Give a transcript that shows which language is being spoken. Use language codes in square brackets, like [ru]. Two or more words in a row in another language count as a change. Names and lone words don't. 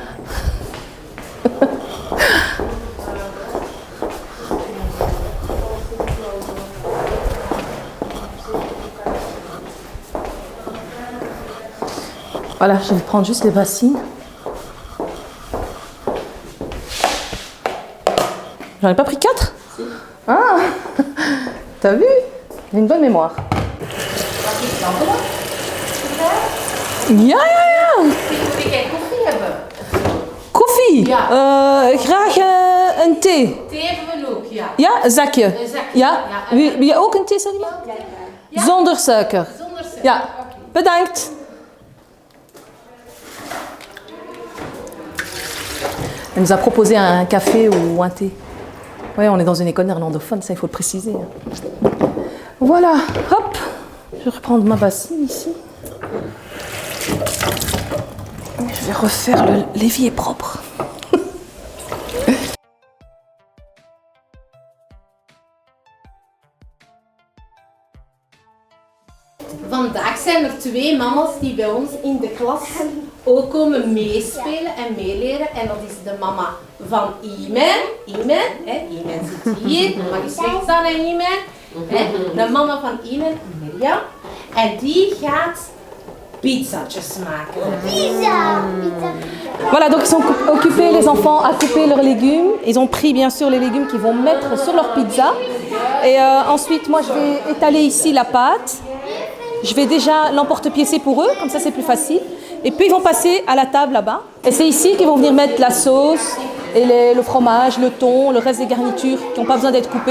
[fr] Voilà, je vais prendre juste les bassines. J'en ai pas pris 4 ? Ah, t'as vu ? J'ai une bonne mémoire. [nl] Ja. Wil jij koffie hebben? Koffie? Ja. Graag een thee. Thee hebben we ook, ja. Ja, een zakje. Een zakje. Ja? Ja. Wil je ook een thee, Salima? Ja. Zonder suiker. Zonder suiker. Ja, Oké. bedankt. [fr] Elle nous a proposé un café ou un thé. Oui, on est dans une école néerlandophone, ça il faut le préciser. Voilà, hop, je vais reprendre ma bassine ici. Je vais refaire l'évier propre. [nl] Vandaag zijn er 2 mama's die bij ons in de klas ook komen meespelen en meeleren. En dat is de mama van Iman. Iman zit hier, mag je slecht staan aan Iman. De mama van Iman, Mirjam. En die gaat pizzatjes maken. Pizza. [fr] Voilà, donc ils sont occupés, les enfants, à couper leurs légumes. Ils ont pris bien sûr les légumes qu'ils vont mettre sur leur pizza. Et ensuite, moi je vais étaler ici la pâte. Je vais déjà l'emporte-piécer pour eux, comme ça c'est plus facile. Et puis ils vont passer à la table là-bas. Et c'est ici qu'ils vont venir mettre la sauce, et le fromage, le thon, le reste des garnitures qui n'ont pas besoin d'être coupées.